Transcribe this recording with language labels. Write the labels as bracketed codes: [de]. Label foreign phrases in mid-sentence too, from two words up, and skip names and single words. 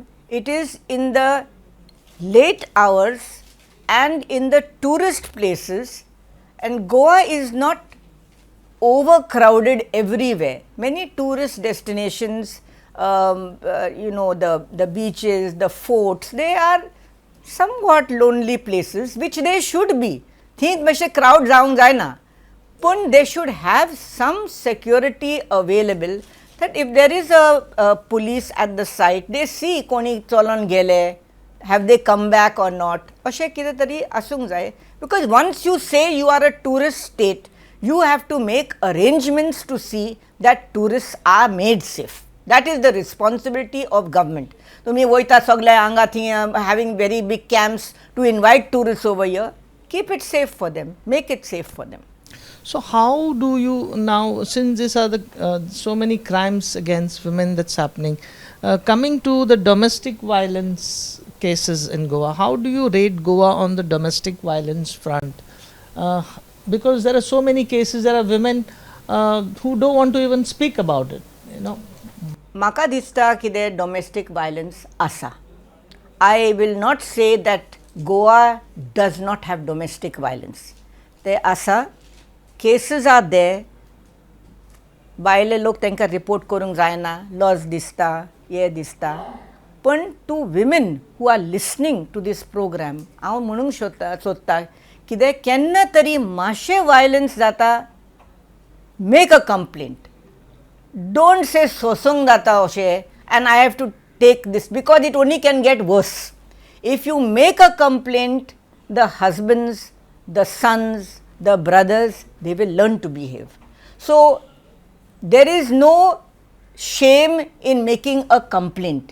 [en] It is in the late hours and in the tourist places, and Goa is not overcrowded everywhere. Many tourist destinations, the beaches, the forts, they are somewhat lonely places, which they should be. [kok] Think मातशें crowd जावंक जायना, [en] but they should have some security available, that if there is a police at the site, they see [kok] कोणी चलोन गेले, [en] have they come back or not, [kok] अशें कितें तरी आसूंक जाय. [en] Because once you say you are a tourist state, you have to make arrangements to see that tourists are made safe. That is the responsibility of government. [kok] तुमी वयता सगळे हांगा थी [en] having very big camps to invite tourists over here. Keep it safe for them, make it safe for them. So how do you now, since these are the so many crimes against women that's happening, coming to the domestic violence cases in Goa, how do you rate Goa on the domestic violence front? Because there are so many cases, there are women who don't want to even speak about it, [kok] म्हाका दिसता कितें [en] domestic violence [kok] आसा. [en] I will not say that Goa does not have domestic violence. [kok] ते आसा, [en] cases are there. [kok] भायले लोक तांकां रिपोर्ट करूंक जायना, लॉस दिसता, हे दिसता. [en] पण to women who are listening to this program, [kok] हांव म्हणूंक सोदता कितें केन्ना तरी मातशें violence जाता, [en] make a complaint. Don't say [kok] सोसूंक जाता अशें [en] and I have to take this, because it only can get worse. If you make a complaint, the husbands, the sons, the brothers, they will learn to behave. So there is no shame in making a complaint.